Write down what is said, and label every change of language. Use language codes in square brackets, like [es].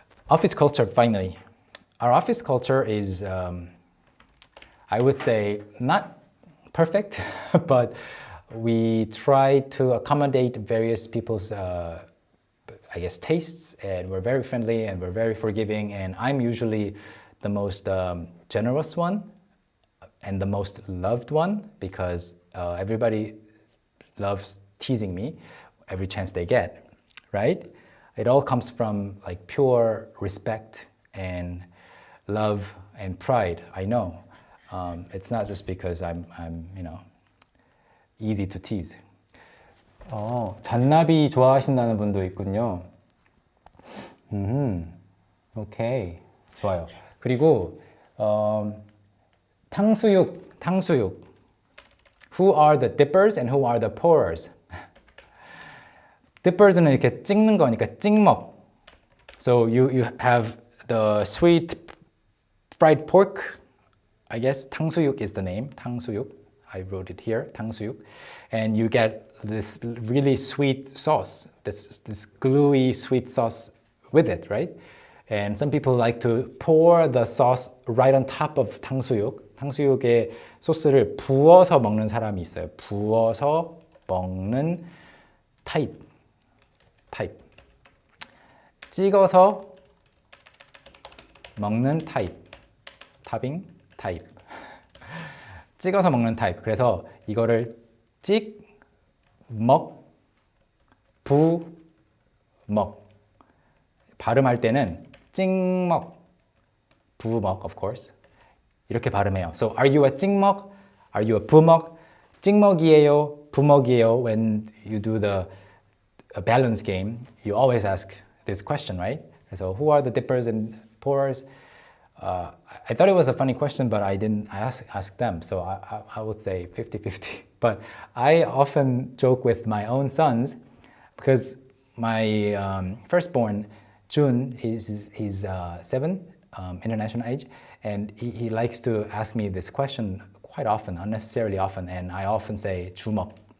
[en] Office culture, finally. Our office culture is, I would say, not perfect, but we try to accommodate various people's tastes, and we're very friendly and we're very forgiving, and I'm usually the most generous one and the most loved one because everybody loves teasing me every chance they get, right? It all comes from like pure respect and love and pride, I know. It's not just because I'm easy to tease. [ko] 잔나비 좋아하신다는 분도 있군요. 오케이, 좋아요. 그리고 탕수육. [en] Who are the dippers and who are the pourers? [ko] Dippers는 이렇게 찍는 거니까 찍먹. [en] So you have the sweet fried pork. I guess 탕수육 is the name. 탕수육. I wrote it here. 탕수육. And you get this really sweet sauce, this gluey sweet sauce with it, right? And some people like to pour the sauce right on top of 탕수육. [ko] 탕수육에 소스를 부어서 먹는 사람이 있어요. 부어서 먹는 타입. 찍어서 먹는 타입. 타빙 타입. 찍어서 먹는 타입. 그래서 이거를 찍, 먹, 부, 먹. 발음할 때는 찍먹, 부먹, [en] of course. [ko] 이렇게 발음해요. [en] So, are you a 찍먹? Are you a 부먹? [ko] 찍먹이에요, 부먹이에요. [en] When you do the balance game, you always ask this question, right? So, who are the dippers and pourers? I thought it was a funny question, but I didn't ask them. So I would say 50-50. But I often joke with my own sons because my firstborn, Jun, he's 7, international age, and he likes to ask me this question quite often, unnecessarily often, and I often say 주먹.